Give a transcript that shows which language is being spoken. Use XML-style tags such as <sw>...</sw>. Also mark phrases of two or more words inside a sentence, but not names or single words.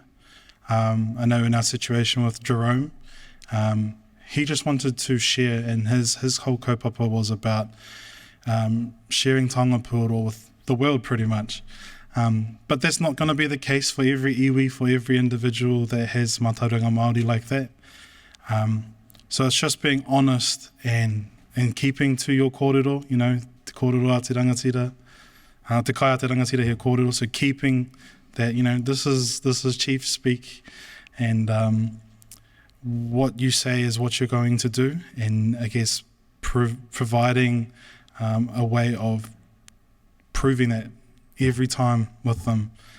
<en>I know in our situation with Jerome, he just wanted to share, and his whole kaupapa was about sharing Tangapuoro with the world pretty much. But that's not going to be the case for every iwi, for every individual that has</en> <mi>mātauranga Māori</mi> <en>like that. So it's just being honest and keeping to your kōrero,</en> <mi>te kōrero a te rangatira. Te kai a te rangatira he kōrero,</mi> <en>so keeping that, this is chief speak, and what you say is what you're going to do, and I guess providing a way of proving that every time with them.</en>